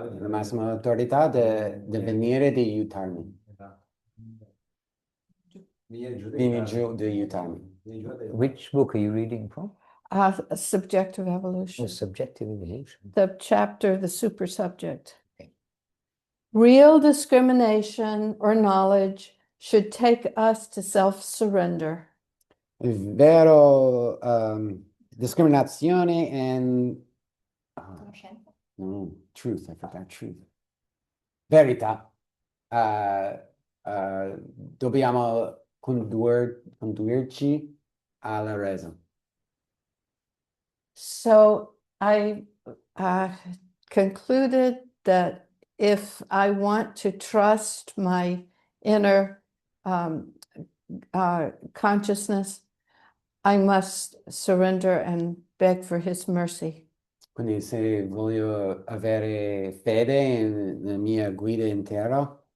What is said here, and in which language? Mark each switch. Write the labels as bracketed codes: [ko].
[it] la massima autorità di venire di aiutarmi. Vieni giù di aiutarmi. [en] Which book are you reading from? Subjective Oh, evolution. subjective evolution. The chapter, the super subject. Real discrimination or knowledge should take us to self-surrender. [it] Vero discriminazione and Conoscenza. [en] no, truth, I forgot truth. Verità. [it] Dobbiamo condurci alla resa. [en] So I concluded that if I want to trust my inner consciousness, I must surrender and beg for his mercy. [it] Quindi se voglio avere fede nella mia guida interna,